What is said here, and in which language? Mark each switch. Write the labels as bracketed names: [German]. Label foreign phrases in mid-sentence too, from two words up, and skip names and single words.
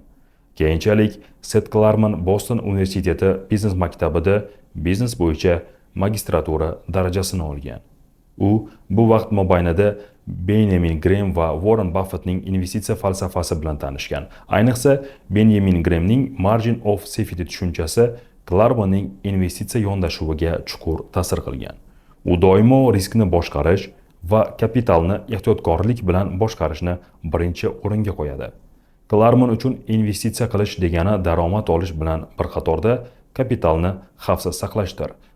[Uzbek] Keyinchalik Seth Klarman Boston universiteti biznes maktabida biznes bo'yicha magistratura darajasini olgan. U bu vaqt mobaynida Benjamin Graham va Warren Buffettning investitsiya falsafasi bilan tanishgan. Ayniqsa, Benjamin Grahamning [English] margin of safety [Uzbek] tushunchasi Klarmanning investitsiya yondashuviga chuqur ta'sir qilgan. U doimo riskni boshqarish va kapitalni ehtiyotkorlik bilan boshqarishni birinchi o'ringa qo'yadi. Klarman uchun investitsiya qilish degani daromad olish bilan bir qatorda kapitalni xavfsiz saqlashdir.